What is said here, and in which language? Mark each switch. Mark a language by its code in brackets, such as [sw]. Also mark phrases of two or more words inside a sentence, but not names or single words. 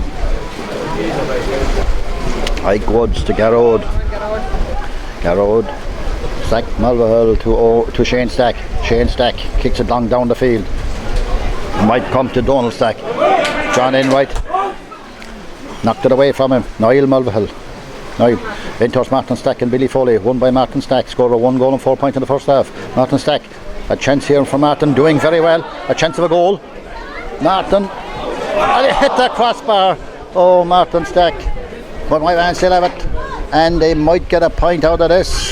[en] Mike Woods to Garrod. Garrod. Stack Mulvihill to Shane Stack. Shane Stack kicks it long down the field. Might come to Donald Stack. John Enright. Knocked it away from him. Niall Mulvihill. Niall. In towards Martin Stack and Billy Foley. Won by Martin Stack. Scored a 1 goal and 4 points in the first half. Martin Stack. A chance here for Martin. Doing very well. A chance of a goal. Martin. And he hit the crossbar. Oh, Martin Stack. But Moyvane still have it. And they might get a point out of this.